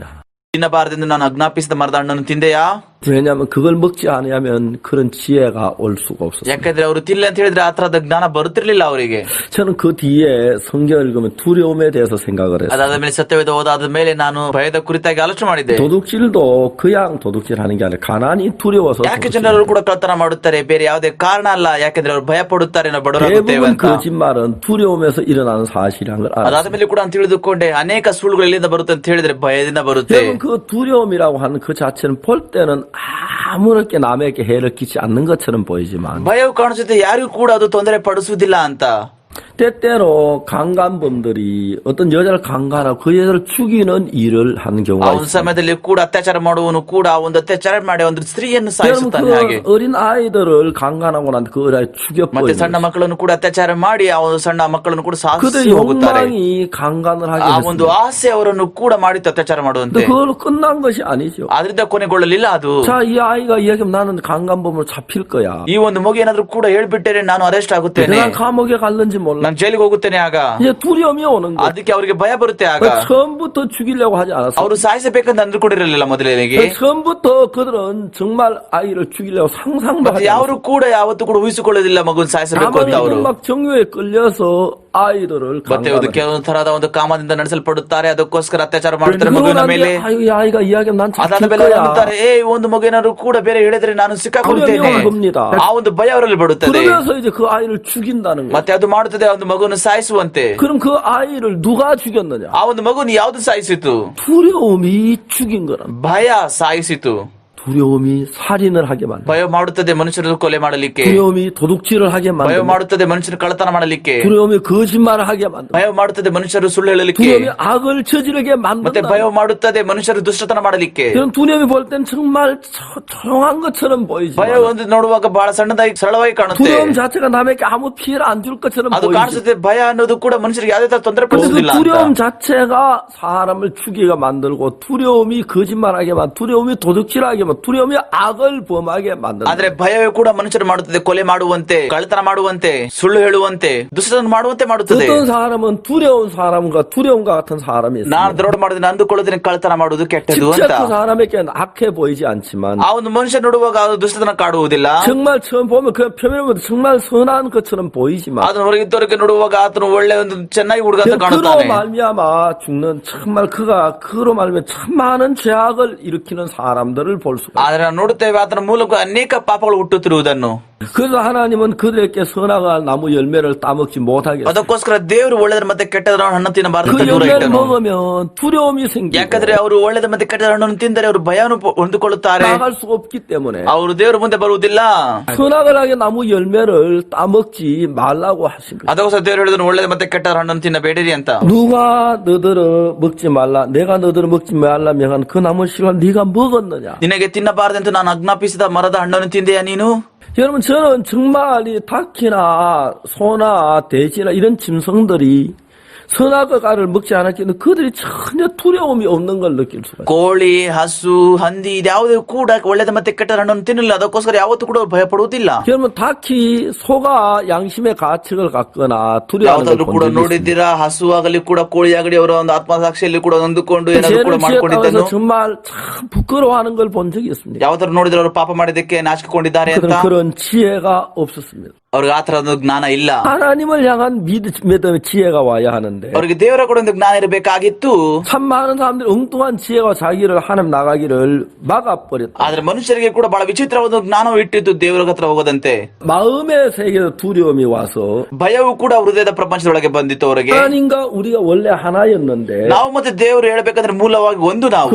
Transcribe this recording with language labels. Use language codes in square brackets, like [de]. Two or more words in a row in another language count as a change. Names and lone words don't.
[kn] ತಿನ್ನಬಾರದೆಂದು ನಾನು ಆಜ್ಞಾಪಿಸಿದ ಮರದ ಹಣ್ಣನ್ನು ತಿಂದೆಯಾ? [ko] 왜냐하면 그걸 먹지 않으면 그런 지혜가 올 수가 없었어요. [kn] ಯಾಕಂದ್ರೆ ಅವರು ತಿಲ್ಲ ಅಂತ ಹೇಳಿದ್ರೆ ಆ ತರದ ಜ್ಞಾನ ಬರುತ್ತಿರ್ಲಿಲ್ಲ ಅವರಿಗೆ. [ko] 저는 그 뒤에 성경을 읽으면 두려움에 대해서 생각을 했어요. [kn] ಅದಾದ ಮೇಲೆ ಸತ್ಯವೇದ ಓದಾದ ಮೇಲೆ ನಾನು ಭಯದ ಕುರಿತಾಗಿ ಆಲೋಚನೆ ಮಾಡಿದ್ದೆ. [ko] 도둑질도 그냥 도둑질하는 게 아니라 가난이 두려워서 [kn] ಯಾಕೆ [ko] 도둑질. [kn] ಜನರು ಕೂಡ ಕಳ್ತನ ಮಾಡುತ್ತಾರೆ? ಬೇರೆ ಯಾವುದೇ ಕಾರಣ ಅಲ್ಲ, ಯಾಕಂದ್ರೆ ಅವರು ಭಯ ಪಡುತ್ತಾರೆ, ನಾವು ಬಡವರಾಗುತ್ತೇವೆ [ko] 대부분 [kn] ಅಂತ. [ko] 거짓말은 두려움에서 일어나는 사실이라는 걸 알아요. [kn] ಅದಾದ ಮೇಲೆ ಕೂಡ ನಾನು ತಿಳಿದುಕೊಂಡೆ, ಅನೇಕ ಸುಳ್ಳುಗಳು ಎಲ್ಲಿಂದ ಬರುತ್ತೆ ಅಂತ ಹೇಳಿದ್ರೆ ಭಯದಿಂದ ಬರುತ್ತೆ. [ko] 여러분 그 두려움이라고 하는 그 자체는 볼 때는 아무렇게 남에게 해를 끼치 않는 것처럼 보이지만 [kn] ಭಯವು ಕಾಣಿಸುತ್ತೆ, ಯಾರಿಗೂ ಕೂಡ ಅದು ತೊಂದರೆ ಪಡಿಸುವುದಿಲ್ಲ ಅಂತ. [ko] 때때로 강간범들이 어떤 여자를 강간하고 그 여자를 죽이는 일을 하는 [kn] ಆ [ko] 경우가 [kn] ಒಂದು [ko] 있습니다. [kn] ಸಮಯದಲ್ಲಿ ಕೂಡ ಅತ್ಯಾಚಾರ ಮಾಡುವನು ಕೂಡ ಒಂದು ಅತ್ಯಾಚಾರ ಮಾಡಿ ಒಂದು ಸ್ತ್ರೀಯನ್ನು [ko] 여러분 [kn] ಸಾಯಿಸುತ್ತಾನೆ. ಹಾಗೆ [ko] 그 어린 아이들을 강간하고 난 그 어린아이 [kn] ಮತ್ತೆ [ko] 죽여버리는 [kn] ಸಣ್ಣ ಮಕ್ಕಳನ್ನು ಕೂಡ ಅತ್ಯಾಚಾರ ಮಾಡಿ ಆ ಒಂದು ಸಣ್ಣ ಮಕ್ಕಳನ್ನು ಕೂಡ ಸಾಯಿಸಿ [ko] 그들의 [kn] ಹೋಗುತ್ತಾರೆ. [ko] 욕망이 강간을 하게 [kn] ಆ ಒಂದು [ko] 했습니다. [kn] ಆಸೆ ಅವರನ್ನು ಕೂಡ ಮಾಡಿತ್ತು ಅತ್ಯಾಚಾರ ಮಾಡುವಂತೆ. [ko] 근데 그걸로 끝난 것이 아니죠. [kn] ಆದ್ರಿಂದ ಕೊನೆಗೊಳ್ಳಲಿಲ್ಲ ಅದು. [ko] 자, 이 아이가 이야기하면 나는 강간범으로 잡힐 거야. [kn] ಈ ಒಂದು ಮಗು ಏನಾದ್ರೂ ಕೂಡ ಹೇಳ್ಬಿಟ್ಟರೆ ನಾನು ಅರೆಸ್ಟ್ ಆಗುತ್ತೇನೆ, [ko] 내가 감옥에 갈는지 몰라. [kn] ನಾನು ಜೈಲಿಗೆ ಹೋಗುತ್ತೇನೆ. ಆಗ [ko] 이제 두려움이 오는 거야. [kn] ಅದಕ್ಕೆ ಅವರಿಗೆ ಭಯ ಬರುತ್ತೆ. ಆಗ [ko] 처음부터 죽이려고 하지 않았어. [kn] ಅವರು ಸಾಯಿಸಬೇಕಂತ ಅಂದುಕೊಂಡಿರಲಿಲ್ಲ ಮೊದಲಿಗೆ. [ko] 처음부터 그들은 정말 아이를 죽이려고 상상도 [kn] ಮತ್ತೆ [ko] 하지 않았어. [kn] ಯಾರು ಕೂಡ ಯಾವತ್ತೂ ಕೂಡ ಊಹಿಸಿಕೊಳ್ಳೋದಿಲ್ಲ ಮಗುನ್ ಸಾಯಿಸಬೇಕು ಅಂತ. ಅವರು [ko] 막 정유에 끌려서 아이들을 [kn] ಮತ್ತೆ [ko] 강간을 [kn] ಕೆಲವೊಂದು ತರಹದ ಒಂದು ಕಾಮದಿಂದ ನಡೆಸಲ್ಪಡುತ್ತಾರೆ, ಅದಕ್ಕೋಸ್ಕರ ಅತ್ಯಾಚಾರ ಮಾಡುತ್ತಾರೆ [ko] 그러고 [kn] ಮಗುವಿನ [ko] 난 [kn] ಮೇಲೆ. [ko] 뒤에 아유 이 아이가 이야기하면 난 [kn] ಅದಾದ [ko] 잡힐 [kn] ಮೇಲೆ [ko] 거야. [kn] ಅನ್ನುತ್ತಾರೆ, ಈ ಒಂದು ಮಗು ಏನಾದ್ರು ಕೂಡ ಬೇರೆ ಹೇಳಿದ್ರೆ ನಾನು ಸಿಕ್ಕಾಕೊಳ್ತೇನೆ. [ko] 두려움이 오는 겁니다. [kn] ಆ ಒಂದು ಭಯ ಅವರಲ್ಲಿ ಬರುತ್ತದೆ. [ko] 그러면서 이제 그 아이를 죽인다는 거예요. [kn] ಮತ್ತೆ ಅದು ಮಾಡುತ್ತದೆ ಆ ಒಂದು ಮಗುವನ್ನು ಸಾಯಿಸುವಂತೆ. [ko] 그럼 그 아이를 누가 죽였느냐? [kn] ಆ ಒಂದು ಮಗುವನ್ನು ಯಾವುದು ಸಾಯಿಸಿತು? [ko] 두려움이 죽인 거란. [kn] ಭಯ ಸಾಯಿಸಿತು. [ko] 두려움이 살인을 하게 만든다. [kn] ಭಯ ಮಾಡುತ್ತದೆ ಮನುಷ್ಯರು ಕೊಲೆ ಮಾಡಲಿಕ್ಕೆ. [ko] 두려움이 도둑질을 하게 [kn] ಭಯ [ko] 만든다. [kn] ಮಾಡುತ್ತದೆ ಮನುಷ್ಯರು ಕಳ್ಳತನ ಮಾಡಲಿಕ್ಕೆ. [ko] 두려움이 거짓말을 하게 만든다. [kn] ಭಯ ಮಾಡುತ್ತದೆ ಮನುಷ್ಯರು ಸುಳ್ಳು ಹೇಳಲಿಕ್ಕೆ. [ko] 두려움이 악을 저지르게 [kn] ಮತ್ತೆ [ko] 만든다. [kn] ಭಯ ಮಾಡುತ್ತದೆ ಮನುಷ್ಯರು ದುಷ್ಟತನ ಮಾಡಲಿಕ್ಕೆ. [ko] 그런 두려움이 볼 땐 정말 조용한 것처럼 보이지만 [kn] ಭಯ ಒಂದು ನೋಡುವಾಗ ಬಹಳ ಸಣ್ಣದಾಗಿ ಸರಳವಾಗಿ ಕಾಣುತ್ತೆ. [ko] 두려움 자체가 남에게 아무 피해를 안 줄 것처럼 [kn] ಅದು [ko] 보이지. [kn] ಕಾಣಿಸುತ್ತೆ. ಭಯ ಅನ್ನೋದು ಕೂಡ ಮನುಷ್ಯರಿಗೆ ಯಾವುದೇ ತರ ತೊಂದರೆ [ko] 근데 그 [kn] ಪಡಿಸುವುದಿಲ್ಲ ಅಂತ. [ko] 두려움 자체가 사람을 죽이게 만들고 두려움이 거짓말하게 만들고 두려움이 도둑질하게 만들고 두려움이 악을 범하게 만든다. [kn] ಆದ್ರೆ ಭಯವೇ ಕೂಡ ಮನುಷ್ಯರು ಮಾಡುತ್ತದೆ, ಕೊಲೆ ಮಾಡುವಂತೆ, ಕಳ್ಳತನ ಮಾಡುವಂತೆ, ಸುಳ್ಳು ಹೇಳುವಂತೆ, ದುಷ್ಟತನ ಮಾಡುವಂತೆ ಮಾಡುತ್ತದೆ. [ko] 어떤 사람은 두려운 사람과 두려움과 같은 사람이 있습니다. [kn] ನಾನು ದರೋಡ ಮಾಡೋದನ್ನ ಅಂದುಕೊಳ್ಳೋದನ್ನ ಕಳ್ಳತನ ಮಾಡುವುದು ಕೆಟ್ಟದು [ko] 직접 [kn] ಅಂತ. [ko] 그 사람에게 악해 보이지 않지만 [kn] ಆ ಒಂದು ಮನುಷ್ಯ ನೋಡುವಾಗ ಅದು ದುಷ್ಟತನ ಕಾಡುವುದಿಲ್ಲ. [ko] 정말 처음 보면 그 표면에 보면 정말 선한 것처럼 보이지만 [kn] ಅದನ್ನು ಹೊರಗಿದ್ದವರಿಗೆ ನೋಡುವಾಗ ಆತನು ಒಳ್ಳೆ ಒಂದು ಚೆನ್ನಾಗಿ ಹುಡುಗ ಅಂತ [ko] 그로 [kn] ಕಾಣುತ್ತಾನೆ. [ko] 말미암아 죽는 정말 그로 말미암아 참 많은 죄악을 일으키는 사람들을 볼 수가 있어요. [kn] ಆದ್ರೆ ನಾವು ನೋಡುತ್ತೇವೆ ಆತನ ಮೂಲಕ ಅನೇಕ ಪಾಪಗಳು ಹುಟ್ಟುತ್ತಿರುವುದನ್ನು. [ko] 그래서 하나님은 그들에게 선악을 나무 열매를 따먹지 못하게 했어요. [kn] ಅದಕ್ಕೋಸ್ಕರ ದೇವರು ಒಳ್ಳೆದ್ರ ಮತ್ತೆ ಕೆಟ್ಟದರ ಹಣ್ಣನ್ನು ತಿನ್ನಬಾರದು [ko] 그 [kn] ಅಂತ ದೂರ [ko] 열매를 [kn] ಇಟ್ಟನು. [ko] 먹으면 두려움이 생기고 [kn] ಯಾಕಂದ್ರೆ ಅವರು ಒಳ್ಳೆದ ಮತ್ತೆ ಕೆಟ್ಟದ ಹಣ್ಣನ್ನು ತಿಂದರೆ ಅವರು ಭಯವನ್ನು ಹೊಂದಿಕೊಳ್ಳುತ್ತಾರೆ. [ko] 나갈 수가 없기 때문에 [kn] ಅವರು ದೇವರ ಮುಂದೆ ಬರುವುದಿಲ್ಲ. [ko] 선악을 하게 나무 열매를 따먹지 말라고 하신 거예요. [kn] ಅದಕ್ಕೋಸ್ಕರ ದೇವರು ಹೇಳಿದನು ಒಳ್ಳೆದ ಮತ್ತೆ ಕೆಟ್ಟದ ಹಣ್ಣನ್ನು ತಿನ್ನಬೇಡಿರಿ ಅಂತ. [ko] 누가 너더러 먹지 말라 내가 너더러 먹지 말라 명한 그 나무 씨를 네가 먹었느냐. [kn] ನಿನಗೆ ತಿನ್ನಬಾರದೆಂದು ನಾನು ಆಜ್ಞಾಪಿಸಿದ ಮರದ ಹಣ್ಣನ್ನು ತಿಂದೆಯಾ ನೀನು? [ko] 여러분 저는 정말 이 닭이나 소나 돼지나 이런 짐승들이 선악과를 먹지 않았기는 그들이 전혀 두려움이 없는 걸 느낄 수가 있어요. [kn] ಕೋಳಿ, ಹಸು, ಹಂದಿ ಇದ್ಯಾವುದೂ ಕೂಡ ಒಳ್ಳೆದ ಮತ್ತೆ ಕೆಟ್ಟದ ಹಣ್ಣನ್ನು ತಿನ್ನಲಿಲ್ಲ. ಅದಕ್ಕೋಸ್ಕರ ಯಾವತ್ತೂ ಕೂಡ ಭಯ ಪಡುವುದಿಲ್ಲ. [ko] 여러분 닭이 소가 양심의 가책을 갖거나 두려워하는 [kn] ಯಾವ್ದಾದ್ರು [ko] 걸 [kn] ಕೂಡ [ko] 본 적이 있습니다. [kn] ನೋಡಿದ್ದೀರಾ? ಹಸು ಆಗಲಿ ಕೂಡ ಕೋಳಿ ಆಗಲಿ ಅವರ ಒಂದು ಆತ್ಮಸಾಕ್ಷಿಯಲ್ಲಿ ಕೂಡ ನೊಂದುಕೊಂಡು ಏನಾದ್ರು ಕೂಡ [ko] 죄를 [kn] ಮಾಡ್ಕೊಂಡಿದ್ದನ್ನು [ko] 지었다고 해서 정말 참 부끄러워하는 걸 본 적이 있습니다. [kn] ಯಾವ್ದಾದ್ರು ನೋಡಿದ್ರೆ ಅವರು ಪಾಪ ಮಾಡಿದ್ದಕ್ಕೆ ನಾಚಿಕೊಂಡಿದ್ದಾರೆ ಅಂತ. [ko] 그런 지혜가 없었습니다. [kn] ಅವ್ರಿಗೆ ಆ ತರದ ಜ್ಞಾನ ಇಲ್ಲ. [ko] 하나님을 향한 믿음의 지혜가 와야 하는데 [kn] ಅವರಿಗೆ ದೇವರ ಕೂಡ ಒಂದು ಜ್ಞಾನ ಇರಬೇಕಾಗಿತ್ತು. [ko] 참 많은 사람들이 엉뚱한 지혜와 자기를 하나님 나가기를 막아버렸다. [kn] ಆದ್ರೆ ಮನುಷ್ಯರಿಗೆ ಕೂಡ ಬಹಳ ವಿಚಿತ್ರವಾದ ಜ್ಞಾನ ಇಟ್ಟಿದ್ದು ದೇವರ ಹತ್ರ ಹೋಗದಂತೆ. [ko] 마음의 세계에서 두려움이 와서 [kn] ಭಯವು ಕೂಡ ಹೃದಯದ ಪ್ರಪಂಚದೊಳಗೆ ಬಂದಿತ್ತು ಅವರಿಗೆ. [ko] 하나님과 우리가 원래 하나였는데 [kn] ನಾವು ಮತ್ತೆ ದೇವರು ಹೇಳ್ಬೇಕಂದ್ರೆ ಮೂಲವಾಗಿ ಒಂದು ನಾವು.